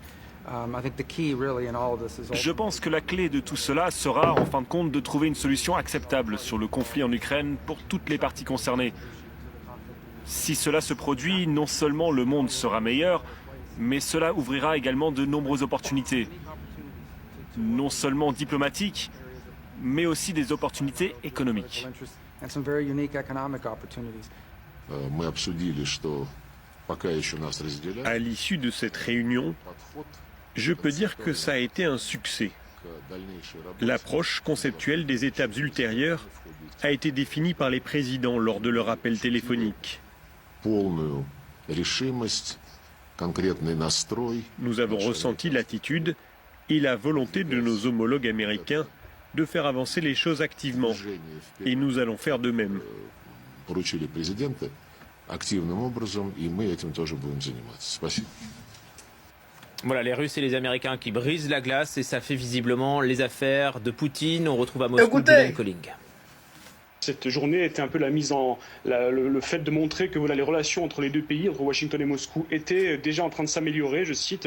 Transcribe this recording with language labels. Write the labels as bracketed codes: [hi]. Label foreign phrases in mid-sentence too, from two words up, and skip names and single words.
[fr] Je pense que la clé de tout cela sera, en fin de compte, de trouver une solution acceptable sur le conflit en Ukraine pour toutes les parties concernées. Si cela se produit, non seulement le monde sera meilleur, mais cela ouvrira également de nombreuses opportunités. Non seulement diplomatiques, mais aussi des opportunités économiques. [ru] Мы обсудили, что пока еще нас разделяет [fr] À l'issue de cette réunion, [ru] подход [fr] je peux dire que ça a été un succès. [ru] к дальнейшей работе. [fr] L'approche conceptuelle des étapes ultérieures a été définie par les présidents lors de leur appel téléphonique. [ru] Полную решимость, конкретный настрой. [fr] Nous avons ressenti l'attitude et la volonté de nos homologues américains de faire avancer les choses activement, [ru] Движение [fr] et [ru] вперед [fr] nous allons faire de même. [ru] поручили президента активным образом, и мы этим тоже будем заниматься. Спасибо. [fr] Voilà, les Russes et les Américains qui brisent la glace et ça fait visiblement les affaires de Poutine. On retrouve à Moscou Écoutez. Dylan Colling. Cette journée était un peu le fait de montrer que voilà, les relations entre les deux pays, entre Washington et Moscou, étaient déjà en train de s'améliorer, je cite.